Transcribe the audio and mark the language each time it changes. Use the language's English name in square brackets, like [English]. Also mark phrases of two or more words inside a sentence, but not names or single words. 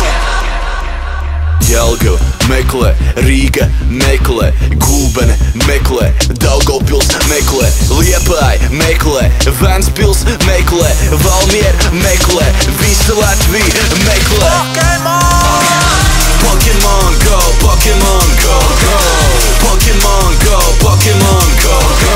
[Latvian] Jelgava meklē, Rīga meklē, Gulbene meklē, Daugavpils meklē, Liepāja meklē, Ventspils meklē, Valmiera meklē, visa Latvija meklē. [English] Pokemon go, Pokemon go, go! Pokemon go, Pokemon go,